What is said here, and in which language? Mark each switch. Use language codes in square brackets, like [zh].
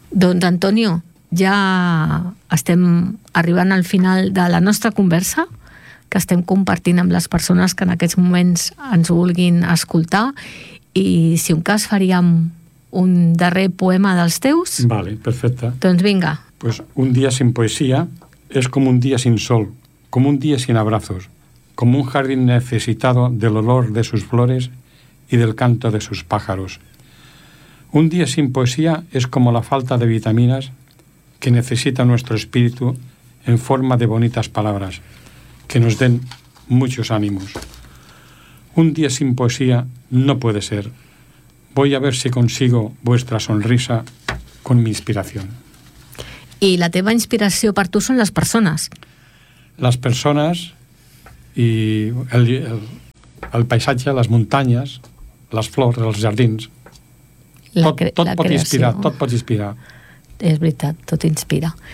[ca] Doncs, Antonio, ja estem arribant al final de la nostra conversa que estem compartint amb les persones que en aquests moments ens vulguin escoltar, i si un cas faríem un darrer poema dels teus. Vale, perfecte. Doncs vinga. [es] Pues un día sin poesía es como un día sin sol, como un día sin abrazos, como un jardín necesitado del olor de sus flores y del canto de sus pájaros. Un día sin poesía es como la falta de vitaminas que necesita nuestro espíritu en forma de bonitas palabras que nos den muchos ánimos. Un día sin poesía no puede ser. Voy a ver si consigo vuestra sonrisa con mi inspiración. [ca] I la teva inspiració per tu són les persones. Les persones i el paisatge, les muntanyes, les flors, els jardins. Tot pot inspirar. És veritat, tot inspira.